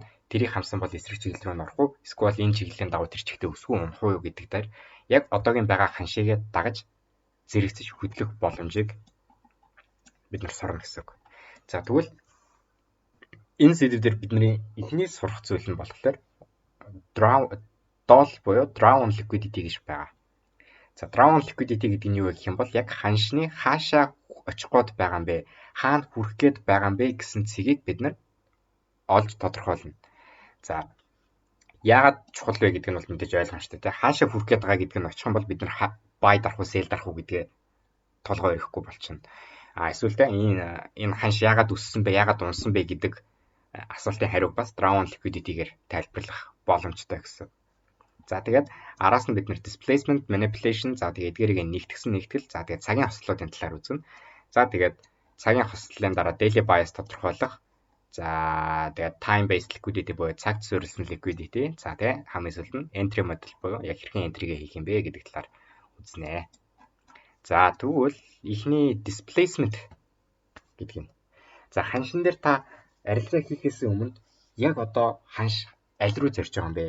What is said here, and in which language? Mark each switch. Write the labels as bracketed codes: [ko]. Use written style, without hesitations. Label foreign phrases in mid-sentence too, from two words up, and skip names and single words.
[mn] Тэрийг хамсан бол эсрэг чиглэл рүү орох уу? Эсвэл энэ чиглэлийн дагуу тэр чигтээ өсвөө унах уу гэдэг дээр яг одоогийн байгаа ханшигээ дагаж зэрэгцэж хөдлөх боломжийг бид нар сорно гэсэн үг. За тэгвэл энэ сэдвээр бидний эхний сурах зүйл нь болохоор DOL буюу [en] draw on liquidity [mn] гэж байгаа. За [en] draw on liquidity [mn] гэдэг нь юу вэ гэх юм бол яг ханшны хаашаа очих гээд байгаа юм бэ? Хаана хүрэх гээд байгаа юм бэ гэсэн цэгийг бид нар олж тодорхойлно. За яагаад чухал вэ гэдэг нь бол мэдээж ойлгомжтой тийм. Хаашаа хүрэх гээд байгаа гэдэг нь очих юм бол бид нар buy дарах уу, sell дарах уу гэдгээ толгой өрөхгүй болчихно. Эсвэл энэ ханш яагаад өссөн бэ, яагаад унсан бэ гэдэг асуултын хариу бас [en] draw on liquidity- [mn] гээр тайлбарлах боломжтой гэсэн. За тэгээд араас нь бид нэр [en] displacement, manipulation, [mn] за тэгээд эдгээрийг нэгтгэл, за тэгээд цагийн хослолуудын талаар үзнэ. За тэгээд цагийн хослолын дараа [en] daily bias [mn] тодорхойлох. За тэгээд [en] time based liquidity [mn] буюу цагт суурилсан liquidity. За тэгээд хамгийн сүүлд нь [en] entry model [mn] буюу яг хэрхэн entry-гээ хийх юм бэ гэдэг талаар үзнэ. За тэгвэл эхний displacement гэдэг нь. За ханшин дээр та арилжаа хийхээс өмнө яг одоо ханш аль руу зорж байгаа юм бэ?